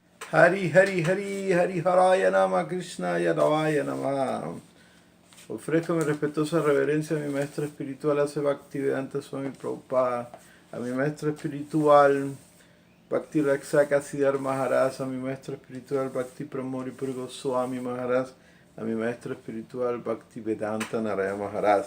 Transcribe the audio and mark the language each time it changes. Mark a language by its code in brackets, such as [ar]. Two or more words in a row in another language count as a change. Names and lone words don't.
[sa] हरि हरि हरि हरि हरये नम कृष्ण यादवाय नम. [es] Ofrezco mi respetuosa reverencia a mi maestro espiritual Ase Bhaktivedanta Swami Prabhupada, a mi maestro espiritual Bhakti Raksaka Siddhar Maharaj, a mi maestro espiritual Bhakti Pramori Purgo Swami Maharaj, a mi maestro espiritual Bhakti Vedanta Naraya Maharaj.